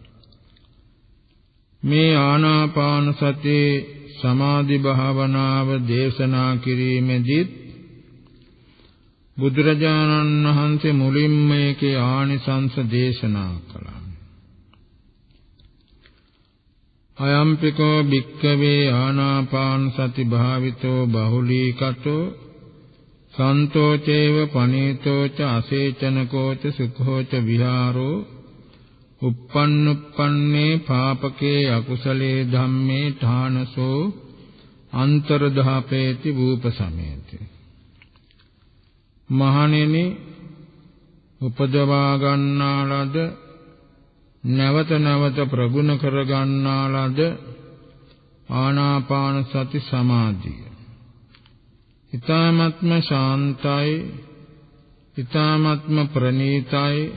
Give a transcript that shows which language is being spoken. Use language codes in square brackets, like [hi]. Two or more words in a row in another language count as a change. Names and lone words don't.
[si] මේ ආනාපාන සති සමාධි භාවනාව දේශනා කිරීමේදී බුදුරජාණන් වහන්සේ මුලින්ම මේකේ ආනිසංස දේශනා කළා. [pi] අයම්පිකෝ භික්ඛවේ ආනාපාන සති භාවිතෝ බහුලීකතෝ සන්තෝ චේව පනීතෝ ච අසේචනකෝ ච සුඛෝ ච විහාරෝ uppannee පාපකේ අකුසලේ ධම්මේ ඨානසෝ අන්තරධාපේති වූපසමේති. [si] මහණෙනි, උපදවා ගන්නා ලද නැවත නැවත ප්‍රගුණ කර ගන්නා ලද ආනාපාන සති සමාධිය ඊ타ත්ම ශාන්තයි, ඊ타ත්ම ප්‍රණීතයි.